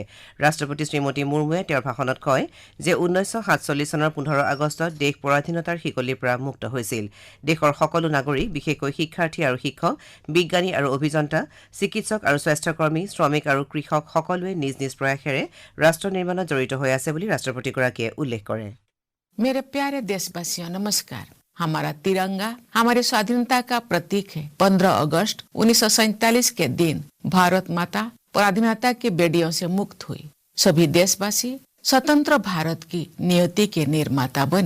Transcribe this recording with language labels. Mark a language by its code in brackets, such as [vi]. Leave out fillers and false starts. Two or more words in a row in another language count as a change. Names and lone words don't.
[as] ৰাষ্ট্ৰপতি শ্ৰীমতী মুৰ্মুৱে তেওঁৰ ভাষণত কয় যে ১৯৪৭ চনৰ ১৫ আগষ্টত দেশ পৰাধীনতাৰ শিকলিৰ পৰা মুক্ত হৈছিল। দেশৰ সকলো নাগৰিক, বিশেষকৈ শিক্ষাৰ্থী আৰু শিক্ষক, বিজ্ঞানী আৰু অভিযন্তা, চিকিৎসক আৰু স্বাস্থ্যকৰ্মী, শ্ৰমিক আৰু কৃষক সকলোৱে নিজ নিজ প্ৰয়াসেৰে ৰাষ্ট্ৰ নিৰ্মাণত জড়িত হৈ আছে বুলি ৰাষ্ট্ৰপতিগৰাকীয়ে উল্লেখ কৰে। [hi] मेरे प्यारे देशवासियों नमस्कार। हमारा तिरंगा हमारी स्वाधीनता का प्रतीक है। 15 अगस्त 1947 के दिन भारत माता पराधीनता की बेड़ियों से मुक्त हुई। सभी देशवासी स्वतंत्र भारत की नियति के निर्माता बने।